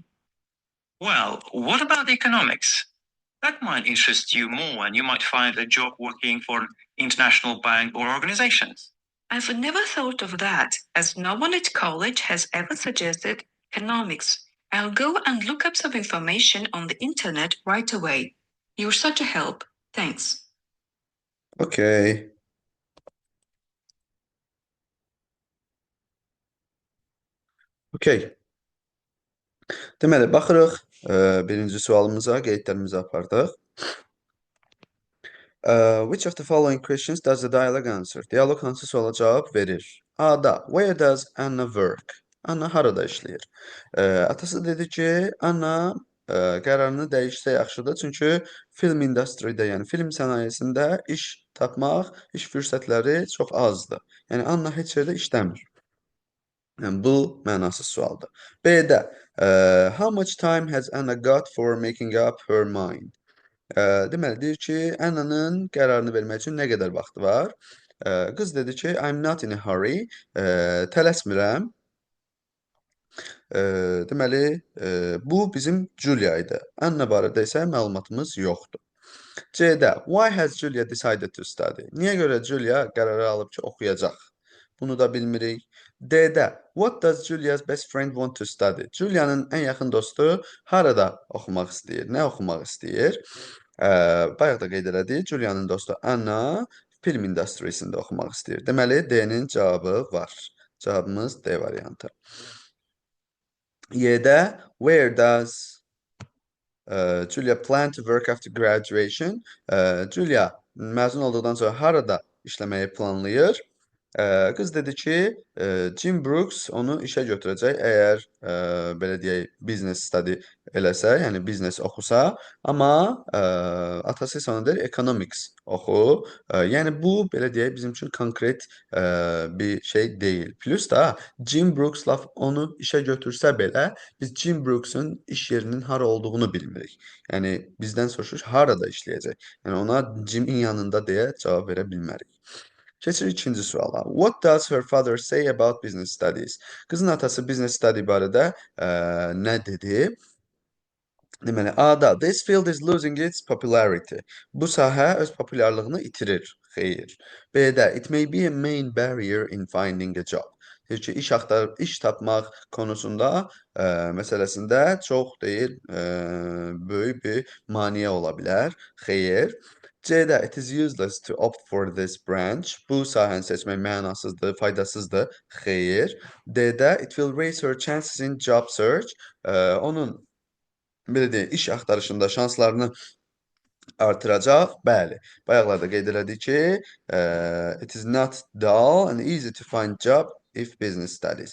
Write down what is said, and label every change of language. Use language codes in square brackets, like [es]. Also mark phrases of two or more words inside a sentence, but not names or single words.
[en] Well, what about economics? That might interest you more and you might find a job working for an international bank or organizations. I've never thought of that, as no one at college has ever suggested economics. I'll go and look up some information on the internet right away. You're such a help. Thanks. Okay. Okay. [az] Deməli, baxırıq birinci sualımıza, qeydlərimizi apardıq. [en] Which of the following questions does the dialogue answer? [az] Dialoq hansı suala cavab verir? A-da, [en] where does Anna work? [az] Anna harada işləyir? Atası dedi ki, Anna qərarını dəyişsə yaxşıdır, çünki [en] film industry- [az] də, yəni film sənayesində iş tapmaq, iş fürsətləri çox azdır. Yəni Anna heç yerdə işləmir. Yəni, bu mənasız sualdır. B-də, [en] how much time has Anna got for making up her mind? [az] Deməli, deyir ki, Anna'nın qərarını vermək üçün nə qədər vaxtı var? Qız dedi ki, [en] I'm not in a hurry, [az] tələsmirəm. Deməli, bu bizim Julia idi. Anna barədə isə məlumatımız yoxdur. C-də, [en] why has Julia decided to study? [az] Niyə görə Julia qərarı alıb ki, oxuyacaq? Bunu da bilmirik. D-də, [en] what does Julia's best friend want to study? [az] Julia'nın ən yaxın dostu harada oxumaq istəyir? Nə oxumaq istəyir? Bayaq da qeyd elədik, Julia'nın dostu Anna film industrisində oxumaq istəyir. Deməli, D-nin cavabı var. Cavabımız D variantı. Y-də, [en] where does Julia plan to work after graduation? [az] Julia məzun olduqdan sonra harada işləməyi planlayır? Qız dedi ki, Jim Brooks onu işə götürəcək, əgər belə deyək, [en] business study [az] eləsə, yəni business oxusa, amma atası isə ona deyir, economics oxu. Yəni bu, belə deyək, bizim üçün konkret bir şey deyil. Plus da Jim Brooks laf onu işə götürsə belə, biz Jim Brooks'un iş yerinin hara olduğunu bilmirik. Yəni bizdən soruşur, harada işləyəcək? Yəni ona Jim'in yanında deyə cavab verə bilmərik. Keçirik ikinci suala. [en] What does her father say about business studies? [az] Qızın atası [en] business study [az] barədə nə dedi? Deməli, A-da, [en] this field is losing its popularity. [az] Bu sahə öz populyarlığını itirir. Xeyr. B-də, [en] it may be a main barrier in finding a job. [az] Deyir ki, iş tapmaq konusunda məsələsində çox deyil, böyük bir maneə ola bilər. Xeyr. [en] C-də it is useless to opt for this branch. [az] Bu sahəni seçmək mənasızdır, faydasızdır. Xeyr. [en] D-də it will raise her chances in job search. [az] Onun belə deyək, iş axtarışında şanslarını artıracaq. Bəli. Bayaqlarda qeyd elədik ki, [en] it is not dull and easy to find job if business studies.